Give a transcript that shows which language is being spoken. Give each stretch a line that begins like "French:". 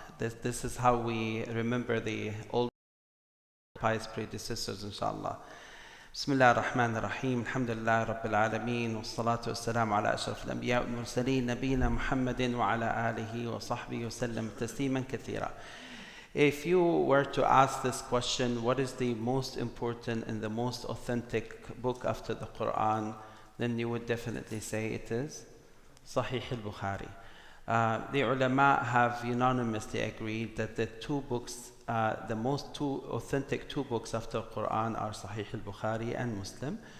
English: This is how we remember the old pious predecessors, inshallah.
Arabic: بسم الله الرحمن الرحيم الحمد لله رب العالمين والصلاة والسلام على أشرف الأنبياء والمرسلين نبينا محمد وعلى آله وصحبه وسلم تسليما كثيرا.
English: If you were to ask this question, what is the most important and the most authentic book after the Quran, then you would definitely say it is Sahih al-Bukhari. The ulama have unanimously agreed that the two books, the two authentic books after Quran are Sahih al-Bukhari and Muslim.